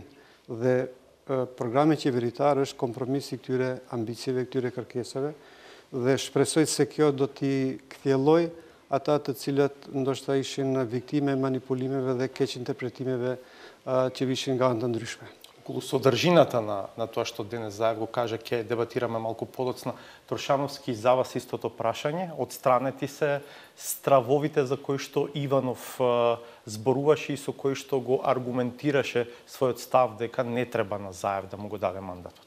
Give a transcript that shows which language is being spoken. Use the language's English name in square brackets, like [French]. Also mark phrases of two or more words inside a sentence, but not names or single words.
[Albanian] Dhe programi qeveritar është kompromisi I këtyre ambicieve, këtyre kërkesave, dhe shpresoj se kjo do t'i kthjelloj ata të cilët ndoshta ishin viktime manipulimeve dhe keq interpretimeve që vishin nga anë të ndryshme. [Macedonian] Околу содржината на тоа што денес Заев го кажа, ќе дебатираме малку подоцна. Трошановски, за вас истото прашање. Отстранети се стравовите за кои што Иванов зборуваше и со кои што го аргументираше својот став дека не треба на Заев да му го даде мандатот.